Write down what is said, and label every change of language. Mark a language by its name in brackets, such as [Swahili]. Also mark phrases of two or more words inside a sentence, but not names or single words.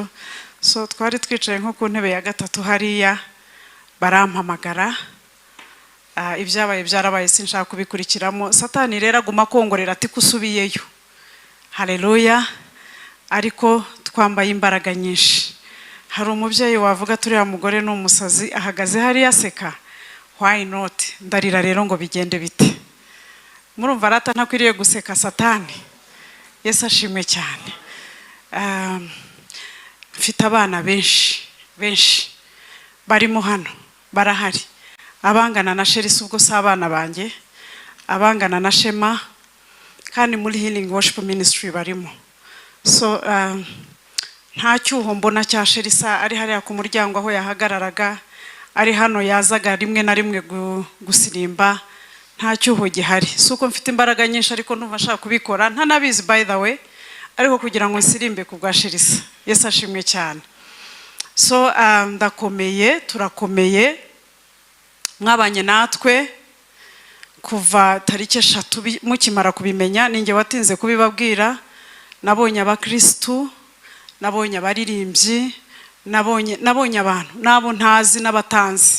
[Kinyarwanda] So twari twicaye nko ku ntebe ya gatatu hariya barampamagara. Ibyabaye byarabaye sinshaka kubikurikiramo. Satani rero aguma kongorera ati kusubiyeyo. Haleluya. Ariko twambaye imbaraga nyinshi. Hari umubyeyi wavuga turiya mugore n'umusazi ahagaze hariya aseka. [English] Why not? [Kinyarwanda] Ndarira rero ngo bigende bite. Murumva rata ntakwiriye guseka Satani. Yesu ashimwe cyane. Mfite abana benshi barimo hano barahari. Abangana na Sherisi ubwo si abana banjye, abangana na Shema kandi muri Healing Worship Ministry barimo. So nta cyuho mbona cya Sherisa ari hariya ku muryango aho yahagararaga, ari hano yazaga rimwe na rimwe gusirimba, nta cyuho gihari. Suko mfite imbaraga nyinshi ariko numva nshaka kubikora ntanabizi [English] by the way, [Kinyarwanda] ariko kugira ngo nsirimbe ku bwa Sherisa. Yesu ashimwe cyane. So ndakomeye, turakomeye, mwabanye natwe kuva tariki 3 mukimara kubimenya. Ninjye watinze kubibabwira. Nabonye abakristu, nabonye abaririmbyi, nabonye abantu nabo ntazi n'abatanzi.